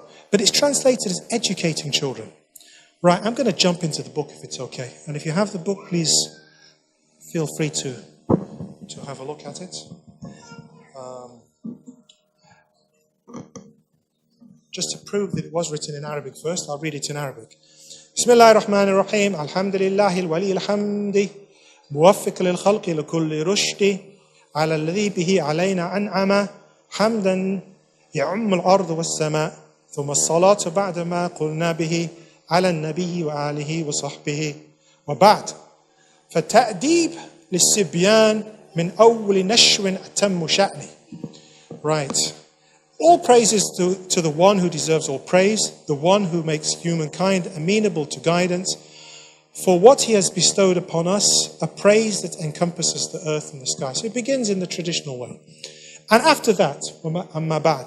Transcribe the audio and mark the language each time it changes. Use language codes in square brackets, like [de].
[en] But it's translated as educating children. Right, I'm going to jump into the book if it's okay. And if you have the book, please feel free to have a look at it. Just to prove that it was written in Arabic first, I'll read it in Arabic. [ar] Bismillah ar-Rahman ar-Rahim. Alhamdulillahi al-wali al-hamdi. موفق للخلق لكل رشد على الذي به علينا أنعم حمدا يعم الأرض والسماء ثم الصلاة بعد ما قلنا به على النبي وآله وصحبه وبعد فالتأديب للصبيان من أول نشو أتم شأنه. [en] Right. All praises to the one who deserves all praise, the one who makes humankind amenable to guidance, for what he has bestowed upon us, a praise that encompasses the earth and the sky. So it begins in the traditional way. And after that, Amma Ba'd.